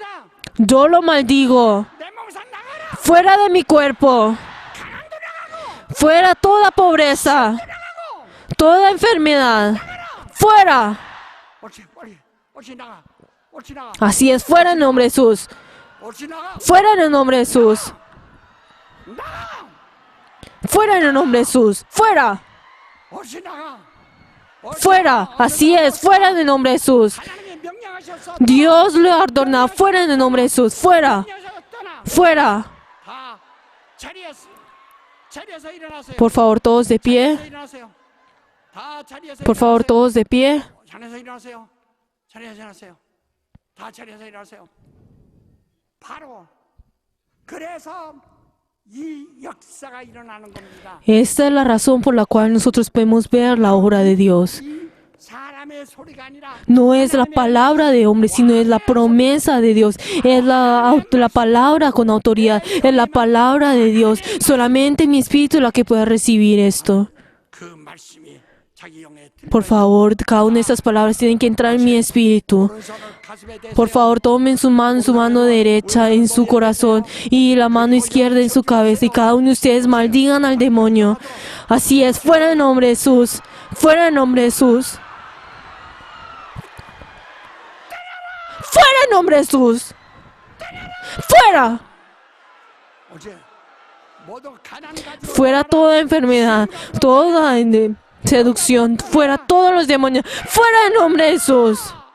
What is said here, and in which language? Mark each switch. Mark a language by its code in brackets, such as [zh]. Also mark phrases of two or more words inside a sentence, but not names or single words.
[es] Yo lo maldigo. [ko] 내 몸에서 나가라. [es] Fuera de mi cuerpo. Fuera toda pobreza. Toda enfermedad. Fuera. [ko] 옳지 나가. 옳지 나가. [es] Así es, fuera en el nombre de Jesús. [ko] 옳지 나가. [es] Fuera en el nombre de Jesús. [ko] 나가. [es] Fuera en el nombre de Jesús. Fuera. [ko] 옳지 나가. [es] Fuera. Así es, fuera en el nombre de Jesús. [ko] 하나님이 명령하셨어. [es] Dios le ha ordenado fuera en el nombre de Jesús. Fuera. [ko] 명령하셔서 떠나. [es] Fuera. [ko] 다 자리에서 일어나세요. [es] Por favor, todos de pie. [ko] 자리에서 일어나세요. 다 자리에서 [es] Por favor, [ko] 일어나세요. [es] todos de pie. [ko] 자리에서 일어나세요. 자리에서 일어나세요. 다 자리에서 일어나세요. 바로 그래서 이 역사가 일어나는 겁니다. [es] Esta es la razón por la cual nosotros podemos ver la obra de Dios. [ko] 이 사람의 소리가 아니라 [es] No es la palabra de hombre, sino es la promesa de Dios. Es la palabra con autoridad. Es la palabra de Dios. Solamente mi espíritu es la que puede recibir esto. [ko] 그 말씀이 자기 영에 [es] Por favor, cada una de estas palabras tienen que entrar en mi espíritu. [ko] 오른손을 가슴에 대세요. [es] Por favor, tomen su mano derecha en su corazón y la mano izquierda en su cabeza. Y cada uno de ustedes maldigan al demonio. Así es, fuera en nombre de Jesús. Fuera en nombre de Jesús. Fuera en nombre de Jesús. Fuera. [ko] 어제 모두 가난 가지고 [es] Fuera toda enfermedad, toda seducción. Fuera todos los demonios. Fuera en nombre de Jesús.